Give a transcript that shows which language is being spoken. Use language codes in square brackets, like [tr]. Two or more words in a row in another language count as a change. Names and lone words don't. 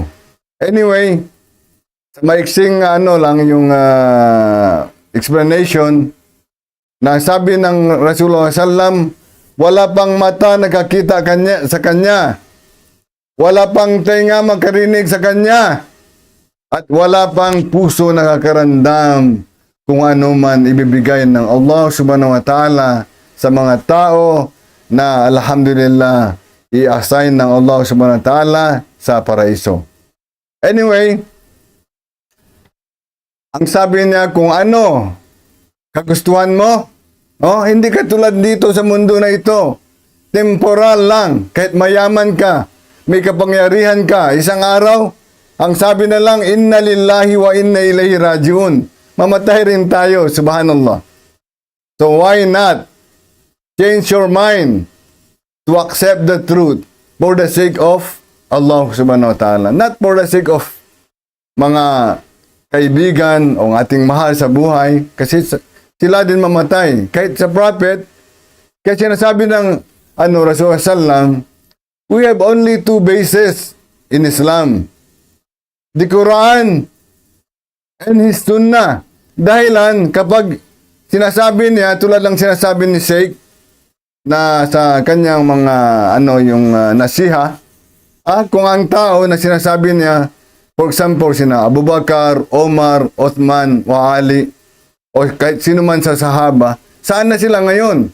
[tl] Anyway, sa maiksing lang yung explanation na sabi ng Rasulullah SAW, wala pang mata nakakita sa kanya, wala pang tenga makarinig sa kanya, at wala pang puso nakakarandam kung ano man ibibigay ng Allah [ar] سبحانه وتعالى [tl] sa mga tao na alhamdulillah i-assign ng Allah [ar] سبحانه وتعالى [tl] sa paraiso. Anyway, ang sabi niya kung ano kagustuhan mo, hindi katulad dito sa mundo na ito. Temporal lang, kahit mayaman ka, may kapangyarihan ka, isang araw, ang sabi na lang, [ar] إنا لله وإنا إليه راجعون. [tl] Mamatay rin tayo, [en] subhanallah. So why not change your mind to accept the truth for the sake of Allah [ar] سبحانه وتعالى, [en] not for the sake of [tl] mga kaibigan o ating mahal sa buhay, kasi sila din mamatay. Kahit sa prophet, kasi sinasabi ng Rasulullah sallam, [en] we have only two bases in Islam. The Quran and His Sunnah. [tl] Dahilan kapag sinasabi niya, tulad lang sinasabi ni Sheikh na sa kanyang mga nasiha, kung ang tao na sinasabi niya, [en] for example, [tl] sina Abu Bakar, Omar, Uthman, wa Ali, o kahit sino man sa sahaba, saan na sila ngayon?